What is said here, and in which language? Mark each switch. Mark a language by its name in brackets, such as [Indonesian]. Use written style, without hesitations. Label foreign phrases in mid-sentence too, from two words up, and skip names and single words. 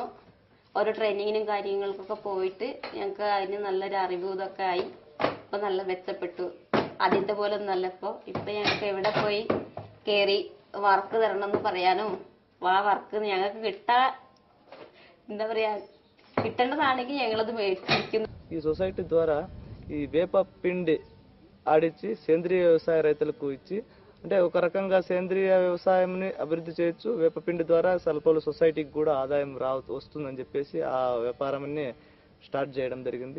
[Malayalam] ഓരോ ട്രെയിനിങ്ങിനും കാര്യങ്ങൾക്കൊക്കെ പോയിട്ട് ഞങ്ങൾക്ക് അതിന് നല്ലൊരു അറിവ് ഇതൊക്കെ ആയി. ഇപ്പൊ നല്ല മെച്ചപ്പെട്ടു. ആദ്യത്തെ പോലെ ഒന്നല്ല. ഇപ്പൊ ഞങ്ങൾക്ക് എവിടെ പോയി കയറി വർക്ക് തരണം എന്ന് പറയാനോ ആ വർക്ക് ഞങ്ങൾക്ക് എന്താ പറയാ കിട്ടേണ്ടതാണെങ്കിൽ ഞങ്ങളത് മേടിച്ചിരിക്കുന്നു. [Telugu] ఈ సొసైటీ ద్వారా ఈ వేప పిండి ఆడించి సేంద్రియ వ్యవసాయ రైతులకు ఇచ్చి అంటే ఒక రకంగా సేంద్రియ వ్యవసాయంని అభివృద్ధి చేయొచ్చు. వేపపిండి ద్వారా సల్పలు సొసైటీకి కూడా ఆదాయం వస్తుందని చెప్పేసి ఆ వ్యాపారాన్ని స్టార్ట్ చేయడం జరిగింది.